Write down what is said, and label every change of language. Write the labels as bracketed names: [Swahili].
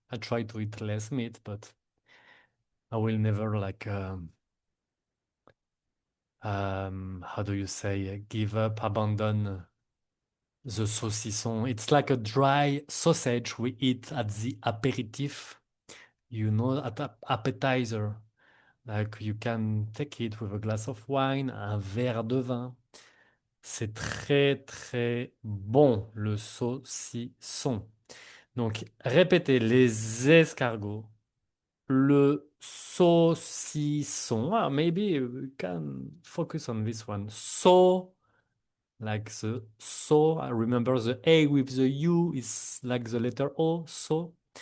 [English] I try to eat less meat, but I will never like how do you say give up, abandon The saucisson. It's like a dry sausage we eat at the aperitif, at appetizer. Like you can take it with a glass of wine, [French] un verre de vin. C'est très très bon, le saucisson. Donc, répétez les escargots, le saucisson. [English] Ah, maybe we can focus on this one. Like the so. Remember the A with the U is like the letter O, so.